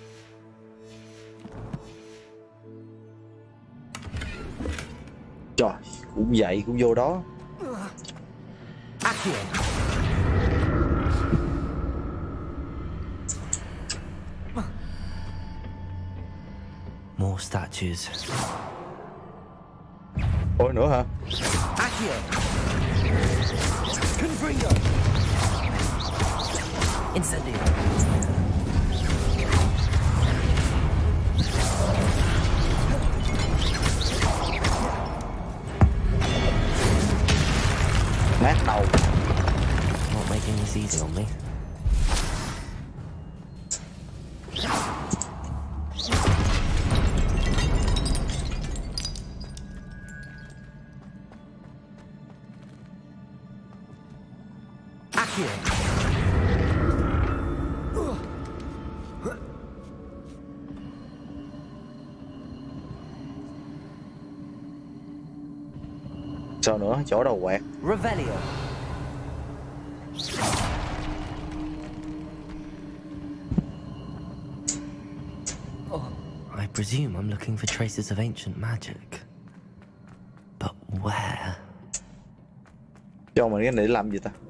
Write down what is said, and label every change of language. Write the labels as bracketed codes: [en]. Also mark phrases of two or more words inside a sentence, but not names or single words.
[vi] Trời, cũng vậy cũng vô đó. Accio. [en] More statues. [vi] Ôi nữa hả? Accio. Confringo. Incendio. Nát đầu. [en] Not making this easy on me. Accio. [vi] Sao nữa? Chỗ đầu quẹt. Revelio. [en] I presume I'm looking for traces of ancient magic. But where? [vi] Cho mình cái này để làm gì ta?